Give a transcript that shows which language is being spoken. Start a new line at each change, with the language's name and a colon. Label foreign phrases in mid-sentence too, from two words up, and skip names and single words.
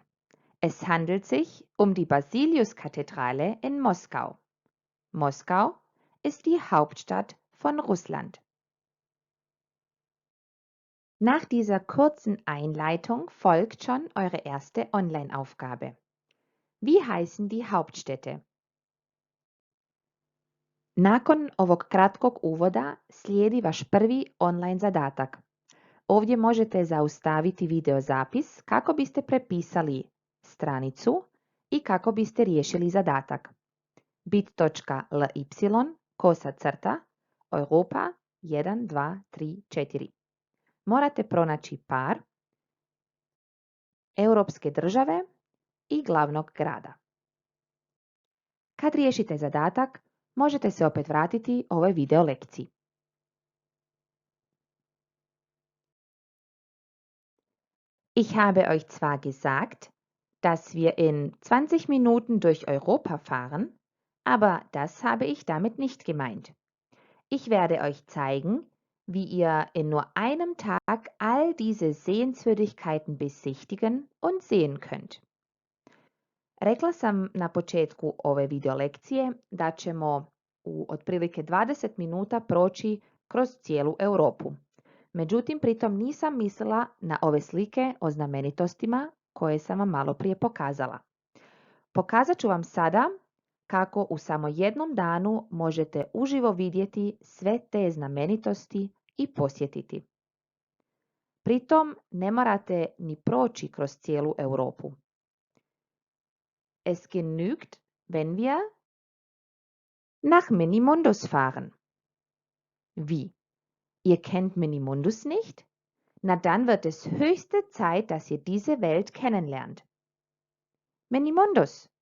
German: Es handelt sich um die Basiliuskathedrale in Moskau. Moskau ist die Hauptstadt von Russland. Nach dieser kurzen Einleitung folgt schon eure erste Online-Aufgabe. Wie heißen die Hauptstädte?
Croatian: Nakon ovog kratkog uvoda slijedi vaš prvi online zadatak. Ovdje možete zaustaviti video zapis kako biste prepisali stranicu i kako biste riješili zadatak. bit.ly Europa 1, 2, 3, 4. Morate pronaći par, europske države i glavnog grada. Kad riješite zadatak, možete se opet vratiti ovoj video lekciji.
German: Ich habe euch zwar gesagt, dass wir in 20 Minuten durch Europa fahren, aber das habe ich damit nicht gemeint. Ich werde euch zeigen, wie ihr in nur einem Tag all diese Sehenswürdigkeiten besichtigen und sehen könnt.
Croatian: Rekla sam na početku ove video lekcije da ćemo u otprilike 20 minuta proći kroz cijelu Europu. Međutim, pritom nisam mislila na ove slike o znamenitostima koje sam vam malo prije pokazala. Pokazat ću vam sada kako u samo jednom danu možete uživo vidjeti sve te znamenitosti i posjetiti. Pritom ne morate ni proći kroz cijelu Europu.
German: Es genügt, wenn wir nach Minimundus fahren. Wie? Ihr kennt Minimundus nicht? Na dann wird es höchste Zeit, dass ihr diese Welt kennenlernt. Minimundus.